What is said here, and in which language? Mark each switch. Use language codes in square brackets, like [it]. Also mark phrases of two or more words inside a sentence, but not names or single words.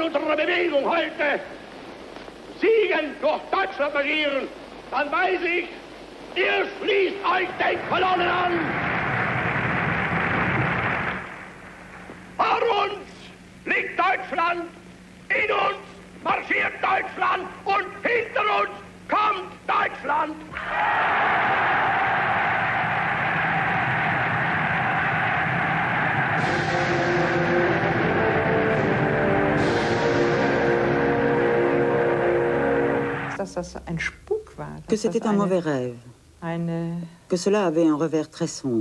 [de] unserer Bewegung heute siegend durch Deutschland marschieren, dann weiß ich, ihr schließt euch den Kolonnen an. Vor uns liegt Deutschland, in uns marschiert Deutschland und hinter uns kommt Deutschland. [fr] Que c'était un mauvais rêve, que cela avait un revers très sombre.